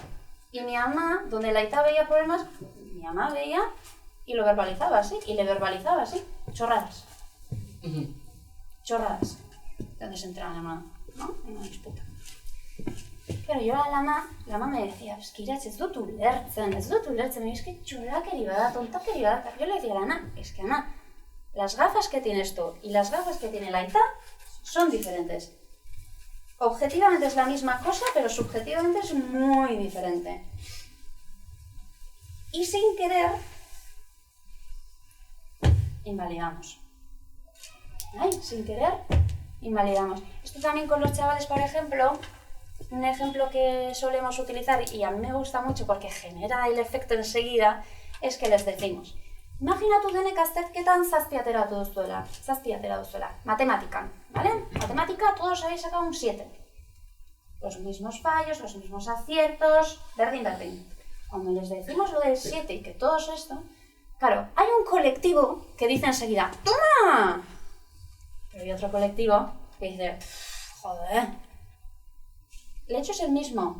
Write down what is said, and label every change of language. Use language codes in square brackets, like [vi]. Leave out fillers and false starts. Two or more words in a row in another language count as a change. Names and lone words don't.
[es] Y mi ama, donde la aita veía problemas, mi ama veía y lo verbalizaba así, y le verbalizaba así, chorradas. Chorradas. Donde se entraba la ama, ¿no? En una disputa. Claro, yo a la ama me decía, es que Iratxe, [eu] ez dut ulertzen, [es] es que [eu] chorrakeri bada, tontakeri bada. Yo le decía a la Ana, es que Ana, las gafas que tienes tú y las gafas que tiene la aita son diferentes. Objetivamente es la misma cosa, pero subjetivamente es muy diferente. Y sin querer, invalidamos. Ay, sin querer, invalidamos. Esto también con los chavales, por ejemplo, un ejemplo que solemos utilizar y a mí me gusta mucho porque genera el efecto enseguida, es que les decimos, Imaginatu denek azterketan 7 ateratu duzuela. 7 ateratu duzuela. Matematikan, ¿vale? Matematika, [es] todos habéis sacado un 7. Los mismos fallos, los mismos aciertos, berdin. Cuando les decimos lo del 7 y que todos esto, claro, hay un colectivo que dice enseguida, ¡toma! Pero hay otro colectivo que dice, joder, el hecho es el mismo.